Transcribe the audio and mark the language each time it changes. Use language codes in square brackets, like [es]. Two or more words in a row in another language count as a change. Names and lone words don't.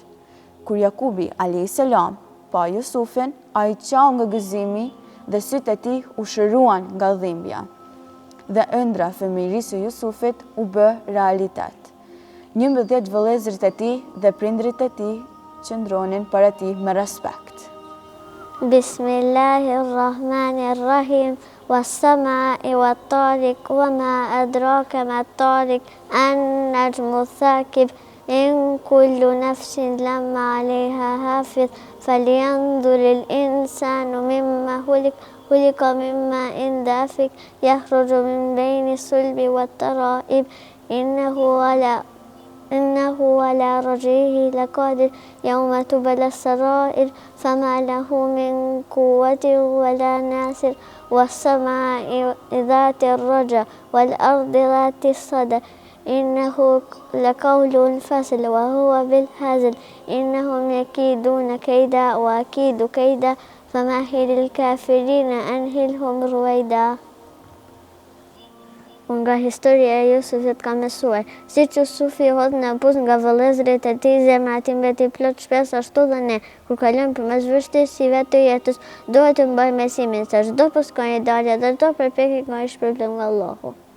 [sq] Kur Jakubi [ar] alayhis salam [sq] pa Jusufin, ai qau nga gëzimi dhe sytë e tij u shëruan nga dhimbja. Dhe ëndra fëmijërisë së Jusufit u bë realitet. 11 vëllezërit e tij dhe prindrit e tij qëndronin para tij me respekt. [ar] بسم الله الرحمن الرحيم. والسماء والطارق وما أدراك ما الطارق النجم ثاقب إن كل نفس لما عليها حافظ فلينظر الإنسان مما خلق مما دافق يخرج من بين صلب والترائب إنه على رجعه لقادر يوم تبلى السرائر فما له من قوة ولا ناصر والسماء ذات الرجع والأرض ذات الصدع إنه لقول فصل وهو بالهزل إنهم يكيدون كيدا وأكيد كيدا فمهل الكافرين أمهلهم رويدا. [sq] Nga historia e Jusufit ka mësuar, si që Jusufi hodh në buzë nga vëllezërit e tij, zemra e tij mbeti plot shpresë, ashtu dhe ne, kur kalojmë përmes vështirësive të jetës, duhet të mbajmë mesimin se çdo pushkënje dalë dhe çdo përpjekje ka një shpërblim nga Allahu.